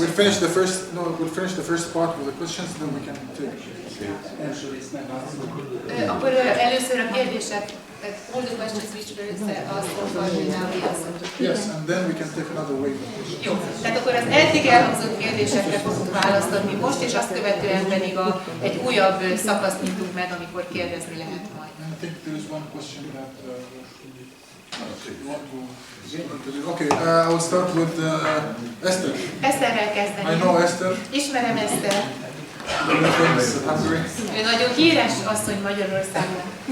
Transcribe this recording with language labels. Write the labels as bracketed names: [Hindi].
[English] We'll finish the first part with the questions, then we can take. [Hungarian] Akkor először a kérdések, [English] all the questions which were asked for now we answer. Yes, and then we can take another wave. [Hungarian] Jó, tehát akkor az eddig elhangzott kérdésekre fogunk választ adni most, és azt követően pedig egy újabb szakaszt nyitunk meg, amikor kérdezni lehet majd. [English] I think there is one question that you want to... Okay, I will start with Esther. [Hungarian] Eszterrel kezdeni. [English] I know Esther. [Hungarian] Ismerem Eszter. [English] Very famous in Hungary. [Hungarian] Ő nagyon híres asszony Magyarországon.